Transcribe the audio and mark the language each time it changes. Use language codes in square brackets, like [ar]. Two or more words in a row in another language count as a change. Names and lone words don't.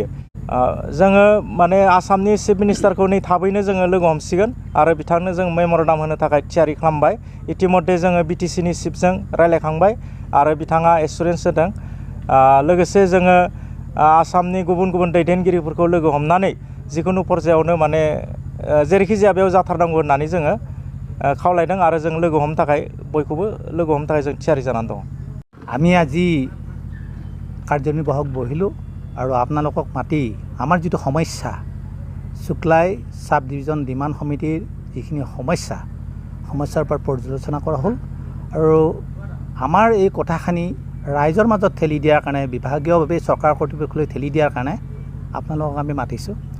[brx] जोङो माने आसामनि [en] chief minister [brx] नै थाबैनो जोङो लोगो हमसिगोन आरो बिथांनो जों मेम'रेन्डाम होनो थाखाय थियारि खालामबाय इतिमध्य जोङो बिटिसिनि चिफजों रायलायखांबाय आरो बिथाङा एसुरेन्स होदों लोगोसे जोङो आसामनि गुबुन गुबुन दैदेनगिरिफोरखौ लोगो हमनानै जिखुनु पर्यायावनो माने जेरैखि जाया बेयाव जाथारनांगौ होननानै जोङो खावलायदों आरो जों लोगो हमनो थाखाय बयखौबो लोगो हमनो थाखाय जों थियारि जानानै दङ। [as] আমি আজি কাৰ্যনিৰ্বাহক বহিলোঁ আৰু আপোনালোকক মাতি আমাৰ যিটো সমস্যা শুক্লাই [en] sub division demand [as] সমিতিৰ যিখিনি সমস্যাৰ ওপৰত পৰ্যালোচনা কৰা হ'ল আৰু আমাৰ এই কথাখিনি ৰাইজৰ মাজত ঠেলি দিয়াৰ কাৰণে বিভাগীয়ভাৱে চৰকাৰ কৰ্তৃপক্ষলৈ ঠেলি দিয়াৰ কাৰণে আপোনালোকক আমি মাতিছোঁ।